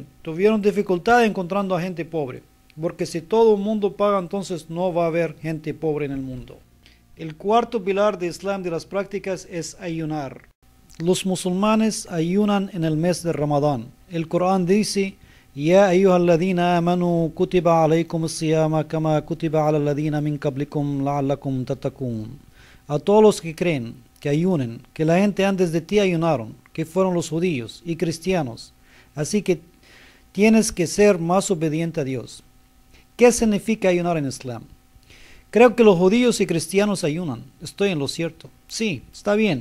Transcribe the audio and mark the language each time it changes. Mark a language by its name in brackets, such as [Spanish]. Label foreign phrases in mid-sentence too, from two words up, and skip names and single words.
[Spanish] Tuvieron dificultad encontrando a gente pobre, porque si todo el mundo paga, entonces no va a haber gente pobre en el mundo. El cuarto pilar de Islam, de las prácticas, es ayunar. Los musulmanes ayunan en el mes de Ramadán. El Corán dice: [Arabic] يا أيها الذين آمنوا كتب عليكم الصيام كما كتب على الذين من قبلكم لعلكم تتقون. [Spanish] A todos los que creen, que ayunen, que la gente antes de ti ayunaron, que fueron los judíos y cristianos. Así que tienes que ser más obediente a Dios. ¿Qué significa ayunar en Islam? Creo que los judíos y cristianos ayunan. ¿Estoy en lo cierto? Sí, está bien.